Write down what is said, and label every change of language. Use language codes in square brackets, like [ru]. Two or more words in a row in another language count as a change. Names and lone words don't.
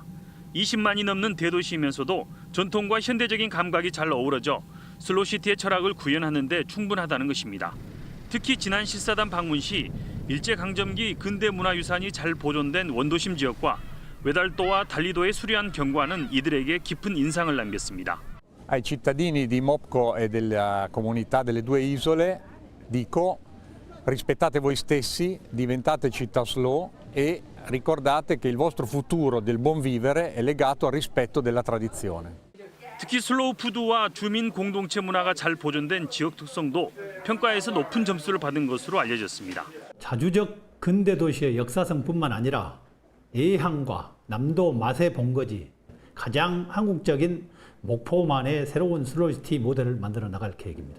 [ko] 20만이 넘는 대도시이면서도 전통과 현대적인 감각이 잘 어우러져 슬로우시티의 철학을 구현하는 데 충분하다는 것입니다. 특히 지난 실사단 방문 시 일제강점기 근대문화유산이 잘 보존된 원도심 지역과 외달도와 달리도의 수려한 경관은 이들에게 깊은 인상을 남겼습니다. [it] Ai cittadini di Mopco e della comunità delle due isole dico rispettate voi stessi, diventate città slow e ricordate che il vostro futuro del buon vivere è legato al rispetto della tradizione. [ko] 특히 슬로우 푸드와 주민 공동체 문화가 잘 보존된 지역 특성도 평가에서 높은 점수를 받은 것으로 알려졌습니다. 자주적 근대 도시의 역사성뿐만 아니라 예향과 남도 맛의 본거지, 가장 한국적인 목포만의 새로운 슬로우시티 모델을 만들어 나갈 계획입니다.